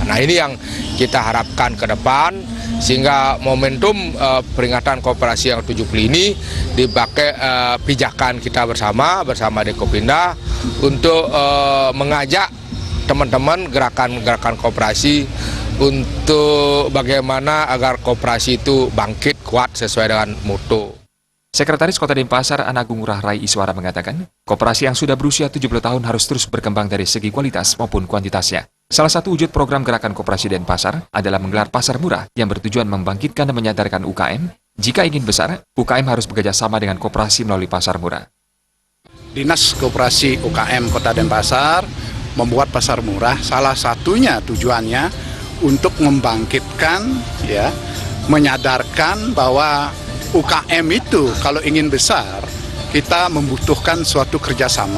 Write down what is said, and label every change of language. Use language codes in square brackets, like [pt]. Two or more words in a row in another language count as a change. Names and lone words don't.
[id] Nah, ini yang kita harapkan ke depan, sehingga momentum peringatan koperasi yang 70 ini dipakai pijakan kita bersama Dekopinda untuk mengajak teman-teman gerakan koperasi untuk bagaimana agar koperasi itu bangkit kuat sesuai dengan moto. Sekretaris Kota Denpasar Ana Agung Ngurah Rai Iswara mengatakan, koperasi yang sudah berusia 70 tahun harus terus berkembang dari segi kualitas maupun kuantitasnya. Salah satu wujud program gerakan koperasi Denpasar adalah menggelar pasar murah yang bertujuan membangkitkan dan menyadarkan UKM. Jika ingin besar, UKM harus bekerja sama dengan koperasi melalui pasar murah. Dinas Koperasi UKM Kota Denpasar membuat pasar murah, salah satunya tujuannya untuk membangkitkan, menyadarkan bahwa UKM itu kalau ingin besar, kita membutuhkan suatu kerjasama.